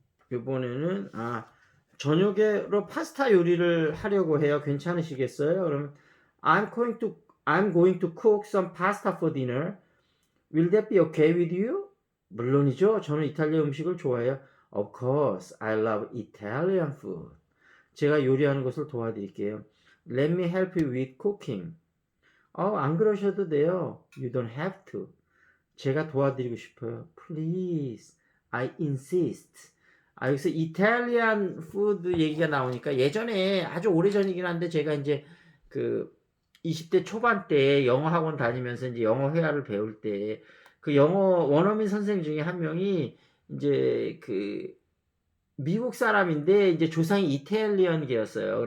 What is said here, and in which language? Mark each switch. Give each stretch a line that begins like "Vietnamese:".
Korean: 이번에는 저녁으로 파스타 요리를 하려고 해요. 괜찮으시겠어요? 그러면
English: I'm going to cook some pasta for dinner. Will that be okay with you?
Korean: 물론이죠. 저는 이탈리아 음식을 좋아해요.
English: Of course, I love Italian food.
Korean: 제가 요리하는 것을 도와드릴게요.
English: Let me help you with cooking.
Korean: 안 그러셔도 돼요.
English: You don't have to.
Korean: 제가 도와드리고 싶어요.
English: Please, I insist.
Korean: 여기서 이탈리안 푸드 얘기가 나오니까 예전에 아주 오래전이긴 한데 제가 이제 그 20대 초반 때 영어 학원 다니면서 이제 영어 회화를 배울 때 그 영어 원어민 선생 중에 한 명이 이제 그 미국 사람인데 이제 조상이 이탈리언계였어요.